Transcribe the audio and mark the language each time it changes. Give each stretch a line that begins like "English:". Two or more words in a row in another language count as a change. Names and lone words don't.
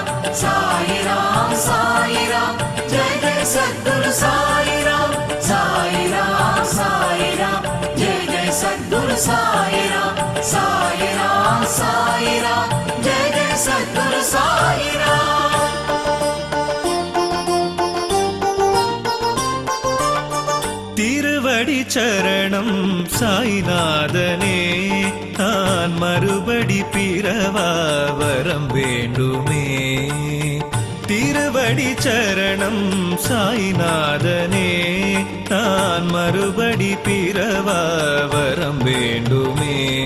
Hindi: साईराम साईराम जय जय सद्गुरु साईराम साईराम साईराम जय जय सद्गुरु साईराम साईराम साईराम जय जय सद्गुरु साईराम
Tamil: திருவடி சரணம் சாய்நாதனே நான் மறுபடி பிறவா வரம் வேண்டுமே திருவடி சரணம் சாய்நாதனே நான் மறுபடி பிறவா வரம் வேண்டுமே